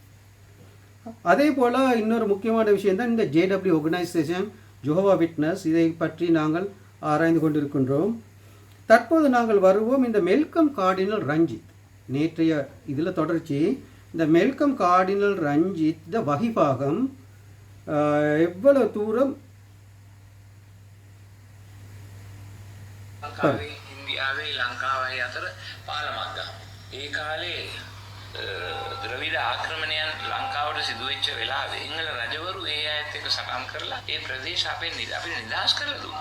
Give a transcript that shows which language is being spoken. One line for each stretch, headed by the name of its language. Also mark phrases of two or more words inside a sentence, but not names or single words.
Tamil: அதே போல் இன்னொரு முக்கியமான விஷயம்தான் இந்த JW ஆர்கனைசேஷன், ஜெகோவா விட்னஸ், இதை பற்றி நாங்கள் ஆராய்ந்து கொண்டிருக்கின்றோம். தற்போது நாங்கள் வருவோம் இந்த மெல்கம் கார்டினல் ரஞ்சித். நேற்றைய இதில் தொடர்ச்சி இந்த மெல்கம் கார்டினல் ரஞ்சித் த வகிபாகம் எவ்வளவு தூரம்
Sinhala: ඉන්දියාවේ ලංකාවයි අතර පාලමක් ගහම. ඒ කාලේ ද්‍රවිඩ ආක්‍රමණයන් ලංකාවට සිදුවෙච්ච වෙලාවේ සිංහල රජවරු ඒ අයත් එක්ක සටන් කරලා ඒ ප්‍රදේශ අපිට නිදහස් කරලා දුන්නා.